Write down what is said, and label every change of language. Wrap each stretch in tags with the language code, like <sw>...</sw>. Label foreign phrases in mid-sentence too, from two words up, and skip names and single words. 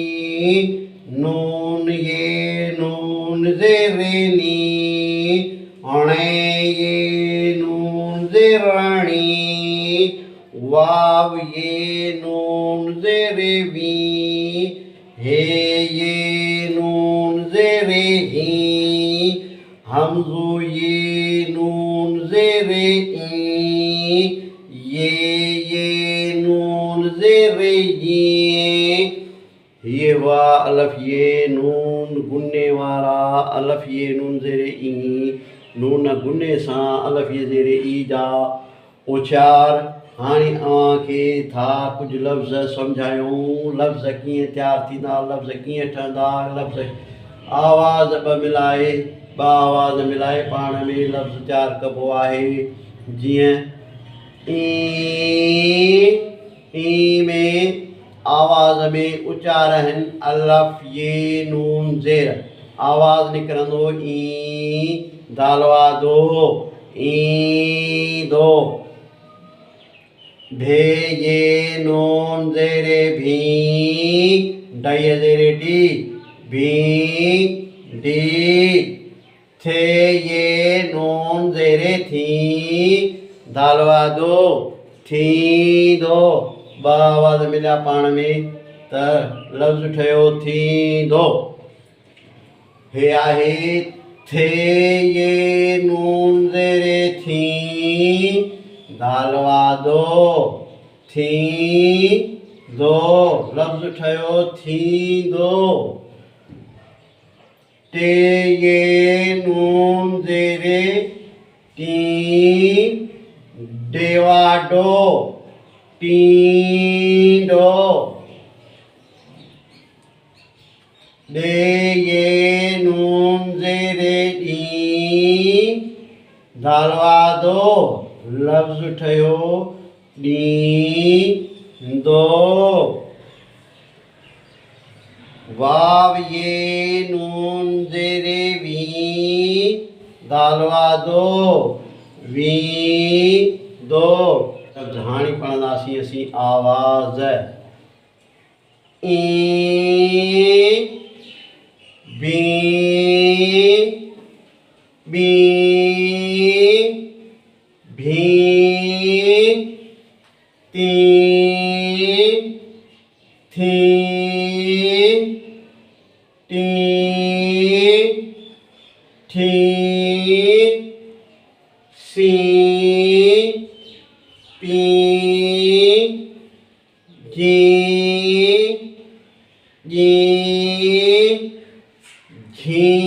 <sd>नून ये नून ज़ेरे नी, अणे ये नून ज़ेराणी, वाव ये नून ज़ेरे वी, हे ये नून ज़ेरे ही, हमज़ो ये नून ज़ेरे ई, ये नून ज़ेरे ई। ये हुआ अलफ ये नून गुने वारा अलफ ये नून ज़ेरे ई। नून गुने सां अलफ ये ज़ेरे ई जा उचार। हाणे अव्हांखे था कुझु लफ़्ज़ सम्झायूं। लफ़्ज़ कीअं तयारु थींदा, लफ़्ज़ कीअं ठहंदा। लफ़्ज़ आवाज़ ॿ आवाज़ मिलाए पाण में लफ़्ज़ तयारु कबो आहे। जीअं ई में आवाज़ में उचार आहिनि अलफ ये नून ज़ेर। आवाज़ निकिरंदो ई दालवा दो ई दो। भे ये नून ज़ेरे भी डय ज़ेरे डी भी डी। थे ये नून ज़ेरे थी दालवा दो थी दो। ब आवाज़ मिलिया पाण में त लफ़्ज़ ठहियो थी दो। हे आहे थे ये नून ज़ेरे थी दालवा दो थी दो। लफ़्ज़ ठहियो थी दो। टे ये नून ज़ेरे टी डेवा डो टीडो। डे ये नून ज़ेरे डी दालवा दो लफ़्ज़ ठहियो डी दो। वाव ये नून ज़ेरे वी दालवा दो वी दो। हाणे पढ़ंदासीं असीं आवाज़। ई बी बी भी ती थी टी ठी सी पी जी जी घी</sd>